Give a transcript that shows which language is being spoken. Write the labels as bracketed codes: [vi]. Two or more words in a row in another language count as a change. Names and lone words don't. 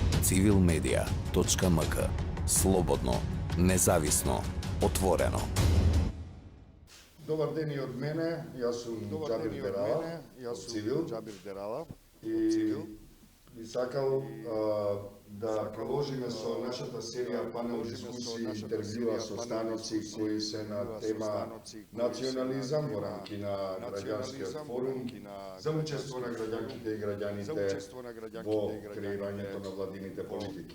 [mk] civilmedia.mk. Slobodno, независно, отворено. Добар ден и од мене, ја сам Џабир Дерала, од Цивил. И би сакал да продолжиме со нашата серија панел дискусии и интервјуа со станици кои се на тема национализам во рамки на граѓанскиот форум за учество на граѓанките и граѓаните во креирањето на владините политики.